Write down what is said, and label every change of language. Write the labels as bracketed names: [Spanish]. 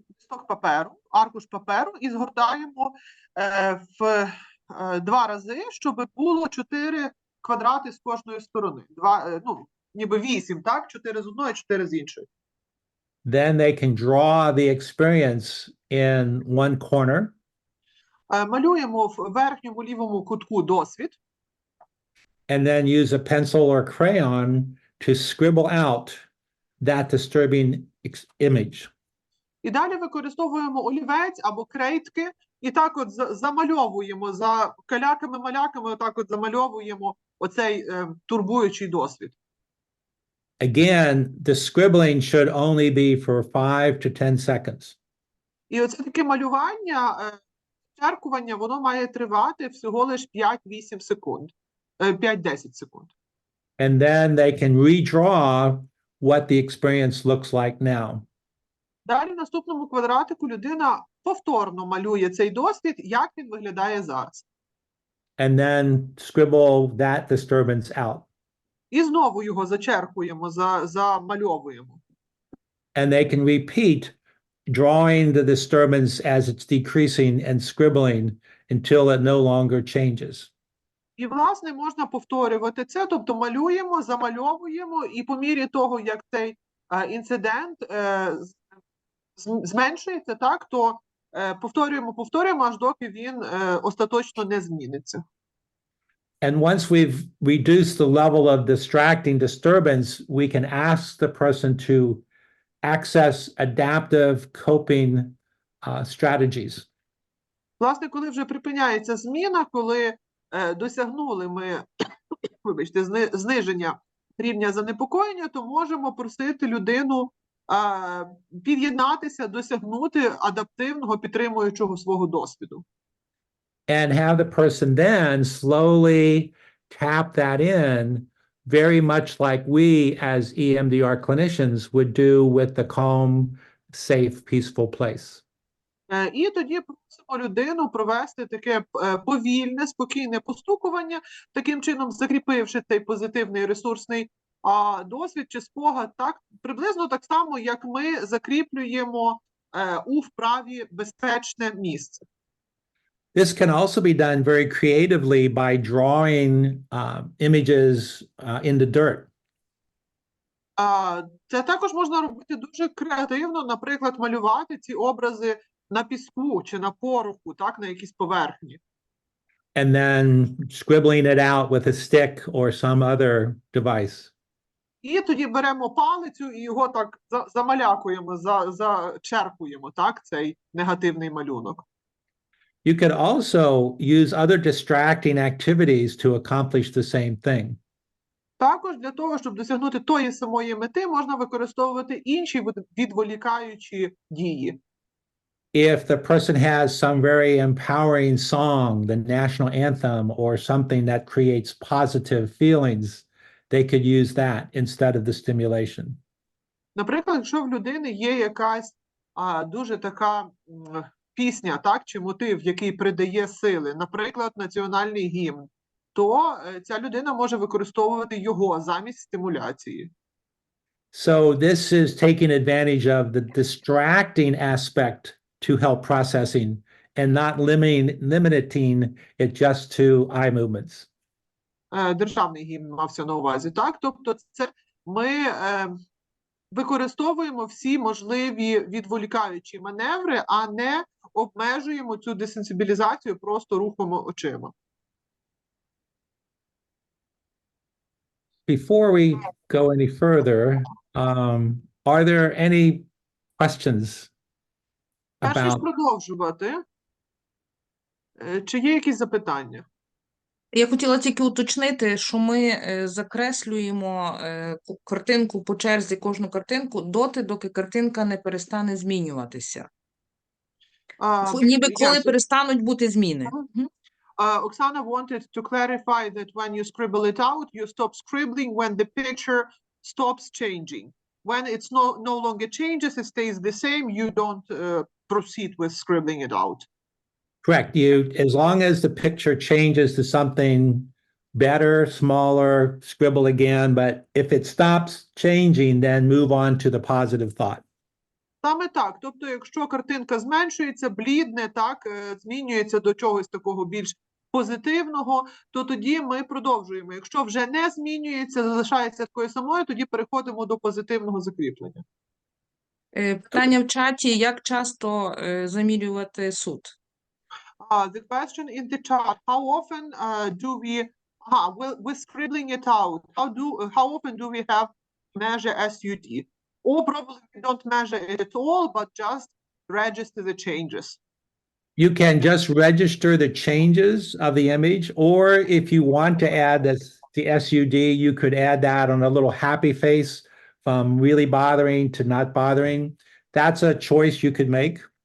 [Ukrainian] Листок паперу, аркуш паперу і згортаємо в 2 рази, щоб було 4 квадрати з кожної сторони. Ніби 8, так? 4 з одної, 4 з іншої. [English] Then they can draw the experience in one corner. [Ukrainian] Малюємо в верхньому лівому кутку досвід. [English] And then use a pencil or crayon to scribble out that disturbing image. [Ukrainian] І далі використовуємо олівець або крейтки, і так от замальовуємо за каляками-маляками, отак от замальовуємо оцей турбуючий досвід. [English] Again, the scribbling should only be for 5 to 10 seconds. [Ukrainian] І оце таке малювання Зачеркування, воно має тривати всього лиш 5-8 секунд. 5-10 секунд. [English] And then they can redraw what the experience looks like now. [Ukrainian] Далі в наступному квадратику людина повторно малює цей досвід, як він виглядає зараз. [English] And then scribble that disturbance out. [Ukrainian] І знову його зачеркуємо, замальовуємо. [English] And they can repeat drawing the disturbance as it's decreasing and scribbling until it no longer changes. [Ukrainian] І, власне, можна повторювати це, тобто малюємо, замальовуємо, і по мірі того, як цей інцидент зменшується, так, то повторюємо, аж доки він остаточно не зміниться. [English] And once we've reduced the level of distracting disturbance, we can ask the person to access adaptive coping strategies. [Ukrainian] Власне, коли вже припиняється зміна, коли досягнули ми, вибачте, зниження рівня занепокоєння, то можемо просити людину під'єднатися, досягнути адаптивного, підтримуючого свого досвіду. [English] And have the person then slowly tap that in, very much like we as EMDR clinicians would do with the calm, safe, peaceful place. [Ukrainian] І тоді просимо людину провести таке повільне, спокійне постукування, таким чином закріпивши цей позитивний ресурсний досвід чи спогад, так, приблизно так само, як ми закріплюємо у вправі безпечне місце. [English] This can also be done very creatively by drawing images in the dirt. [Ukrainian] Це також можна робити дуже креативно, наприклад, малювати ці образи на піску чи на пороху, так, на якійсь поверхні. [English] And then scribbling it out with a stick or some other device. [Ukrainian] І тоді беремо палицю і його так замалякуємо, зачеркуємо, так, цей негативний малюнок. [English] You could also use other distracting activities to accomplish the same thing. [Ukrainian] Також для того, щоб досягнути тої самої мети, можна використовувати інші відволікаючі дії. [English] If the person has some very empowering song, the national anthem, or something that creates positive feelings, they could use that instead of the stimulation. [Ukrainian] Наприклад, якщо в людини є якась дуже така пісня, так, чи мотив, який придає сили, наприклад, національний гімн, то ця людина може використовувати його замість стимуляції. [English] So this is taking advantage of the distracting aspect to help processing and not limiting it just to eye movements. [Ukrainian] Державний гімн мався на увазі, так? Тобто це ми використовуємо всі можливі відволікаючі маневри, а не обмежуємо цю десенсибілізацію просто рухом очима. [English] Before we go any further, are there any questions [Ukrainian] Перш ніж [English] about? [Ukrainian] продовжувати, чи є якісь запитання? Я хотіла тільки уточнити, що ми закреслюємо картинку по черзі, кожну картинку доти, доки картинка не перестане змінюватися. Ніби коли перестануть бути зміни. [English] Oksana wanted to clarify that when you scribble it out, you stop scribbling when the picture stops changing. When it's no longer changes, it stays the same, you don't proceed with scribbling it out. Correct. You, as long as the picture changes to something better, smaller, scribble again. But if it stops changing, then move on to the positive thought. [Ukrainian] Саме так. Тобто, якщо картинка зменшується, блідне, так, змінюється до чогось такого більш позитивного, то тоді ми продовжуємо. Якщо вже не змінюється, залишається такою самою, тоді переходимо до позитивного закріплення. Питання в чаті, як часто замірювати суд? [English] The question in the chat, how often do we, with scribbling it out, how often do we have measure SUD? Or probably we don't measure it at all, but just register the changes. You can just register the changes of the image, or if you want to add the SUD, you could add that on a little happy face from really bothering to not bothering. That's a choice you could make.